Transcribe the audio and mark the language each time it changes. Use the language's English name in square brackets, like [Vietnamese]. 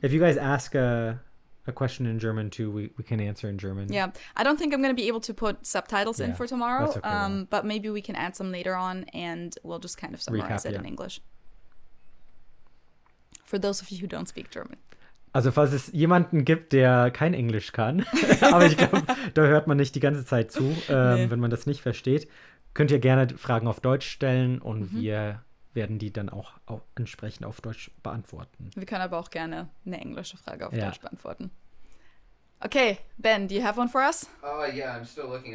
[English] If you guys ask a question in German too, we can answer in German. Yeah, I don't think I'm going to be able to put subtitles in for tomorrow, that's okay, but maybe we can add some later on and we'll just kind of summarize it in English. For those of you who don't speak German. [German] Also falls es jemanden gibt, der kein Englisch kann, aber ich glaube, da hört man nicht die ganze Zeit zu, wenn man das nicht versteht, könnt ihr gerne Fragen auf Deutsch stellen und wir werden die dann auch entsprechend auf Deutsch beantworten. Wir können aber auch gerne eine englische Frage auf Deutsch beantworten. [English] Okay, Ben, do you have one for us? Oh, yeah, I'm still looking.